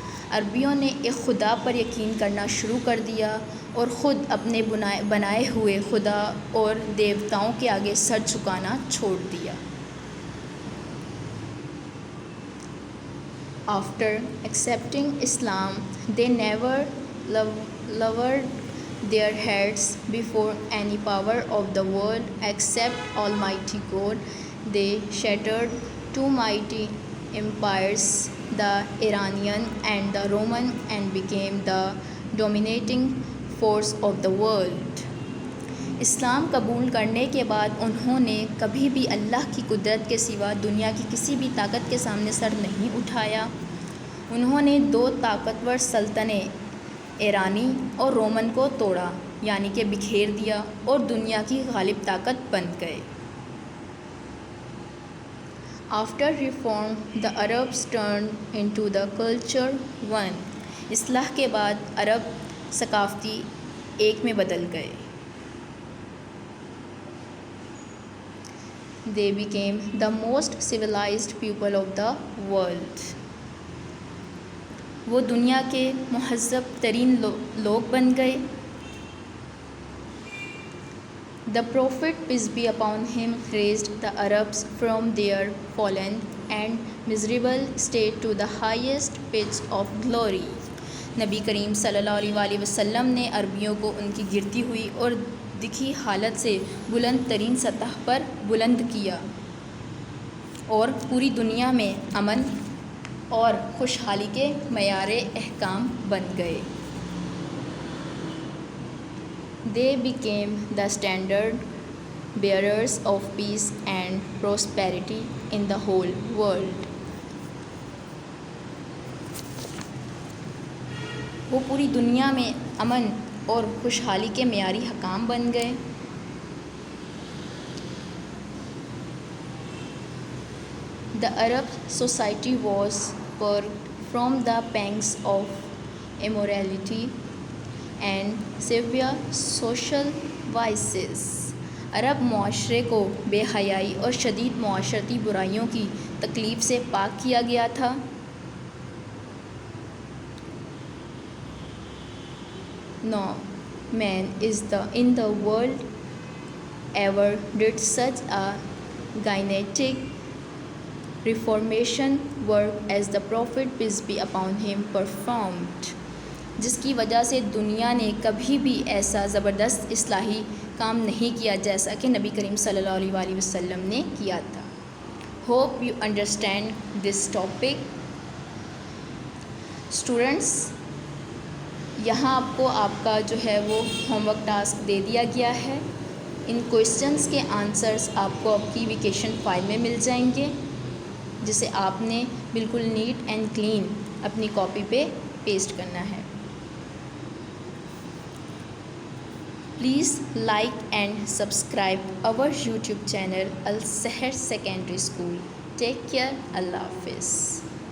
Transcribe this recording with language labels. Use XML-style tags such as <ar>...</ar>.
<ur>عربیوں نے ایک خدا پر یقین کرنا شروع کر دیا اور خود اپنے بنائے ہوئے خدا اور دیوتاؤں کے آگے سر جھکانا چھوڑ دیا.</ur> <en>After accepting Islam, they never lowered their heads before any power of the world except Almighty God. They shattered two mighty empires, the Iranian and the Roman, and became the dominating force of the world.</en> <ur>اسلام قبول کرنے کے بعد انہوں نے کبھی بھی اللہ کی قدرت کے سوا دنیا کی کسی بھی طاقت کے سامنے سر نہیں اٹھایا. انہوں نے دو طاقتور سلطنتیں ایرانی اور رومن کو توڑا یعنی کہ بکھیر دیا اور دنیا کی غالب طاقت بن گئے.</ur> <en>After reform, the Arabs turned into the culture one.</en> <ur>اصلاح کے بعد عرب ثقافتی ایک میں بدل گئے.</ur> <en>They became the most civilized people of the world.</en> <ur>وہ دنیا کے مہذب ترین لوگ بن گئے.</ur> <en>The Prophet, peace be upon him, raised the Arabs from their fallen and miserable state to the highest pitch of glory.</en> <ur>نبی کریم صلی اللہ علیہ وآلہ وسلم نے عربیوں کو ان کی گرتی ہوئی اور دکھی حالت سے بلند ترین سطح پر بلند کیا اور پوری دنیا میں امن اور خوشحالی کے معیار احکام بن گئے.</ur> <en>They became the standard bearers of peace and prosperity in the whole world.</en> <ur>وہ پوری دنیا میں امن اور خوشحالی کے معیاری حکام بن گئے.</ur> <en>The Arab society was purged from the pangs of immorality and severe social vices.</en> <ur>عرب معاشرے کو بے حیائی اور شدید معاشرتی برائیوں کی تکلیف سے پاک کیا گیا تھا.</ur> <en>No man in the world ever did such a gigantic reformation work as the Prophet, peace be upon him, performed.</en> <ur>جس کی وجہ سے دنیا نے کبھی بھی ایسا زبردست اصلاحی کام نہیں کیا جیسا کہ نبی کریم صلی اللہ علیہ وآلہ وسلم نے کیا تھا.</ur> <en>Hope you understand this topic.</en> <ur>Students, یہاں آپ کو آپ کا جو ہے وہ ہوم ورک ٹاسک دے دیا گیا ہے. ان کویشچنس کے آنسرس آپ کو آپ کی ویکیشن فائل میں مل جائیں گے جسے آپ نے بالکل نیٹ اینڈ کلین اپنی کاپی پہ پیسٹ کرنا ہے.</ur> <en>Please like and subscribe our YouTube channel Al Seher Secondary School. Take care. Allah Hafiz.</en>